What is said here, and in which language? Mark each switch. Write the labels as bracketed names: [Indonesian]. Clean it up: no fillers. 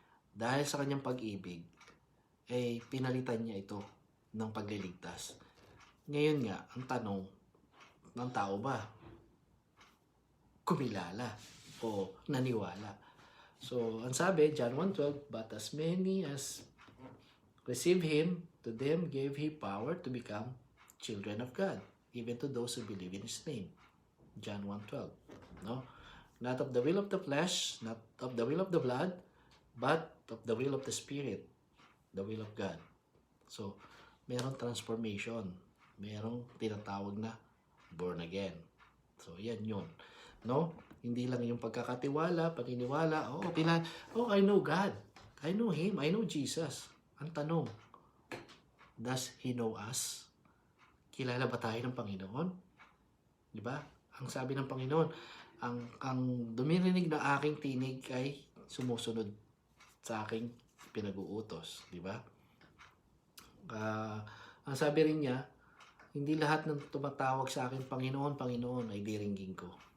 [Filipino] Dahil sa kanyang pag-ibig, pinalitan niya ito ng pagliligtas. Ngayon nga, ang tanong ng tao ba? Kumilala o naniwala? So, ang sabi, [English] John 1:12, but as many as receive Him, to them gave He power to become children of God, even to those who believe in His name. John 1:12. No? Not of the will of the flesh, not of the will of the blood, but of the will of the Spirit, the will of God. [Filipino] So, merong transformation. Merong tinatawag na born again. So, yan yun. No? Hindi lang yung pagkakatiwala, paniniwala, [English] I know God. I know Him. I know Jesus. [Filipino] Ang tanong, [English] does He know us? [Filipino] Kilala ba tayo ng Panginoon? Di ba? Ang sabi ng Panginoon, ang dumirinig na aking tinig ay sumusunod sa aking pinag-uutos. Di ba? Ang sabi rin niya, hindi lahat ng tumatawag sa akin, Panginoon, Panginoon, ay diringgin ko.